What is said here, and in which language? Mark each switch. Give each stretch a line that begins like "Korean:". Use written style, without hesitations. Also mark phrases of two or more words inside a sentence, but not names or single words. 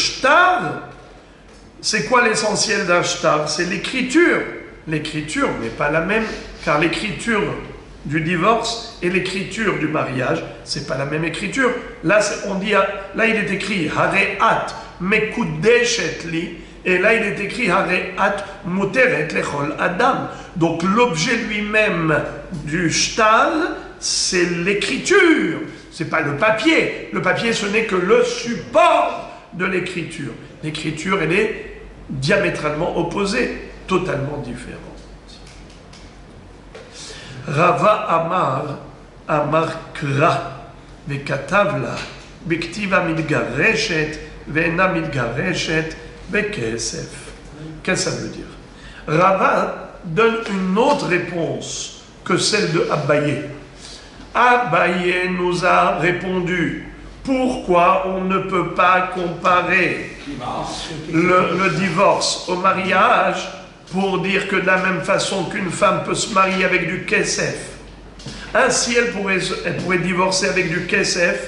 French: Tandis que le shtar, c'est quoi l'essentiel d'un shtar? C'est l'écriture. L'écriture n'est pas la même, car l'écriture du divorce et l'écriture du mariage, c'est pas la même écriture. Là, on dit, là il est écrit
Hebrew: הרי את מקודשת לי,
French: et là il est écrit
Hebrew: הרי את מותרת לכל אדם.
French: Donc l'objet lui-même du shtal, c'est l'écriture. C'est pas le papier. Le papier, ce n'est que le support de l'écriture. L'écriture, elle est diamétralement opposée, totalement différente.
Hebrew: רבא אמר קרא, וכתב לה, בכתיבה מתגרשת, ואינה מתגרשת, בכסף.
French: Qu'est-ce que ça veut dire? Rava donne une autre réponse que celle de Abaye. Abaye nous a répondu: pourquoi on ne peut pas comparer le divorce au mariage, pour dire que de la même façon qu'une femme peut se marier avec du kesef, ainsi elle pourrait divorcer avec du kesef.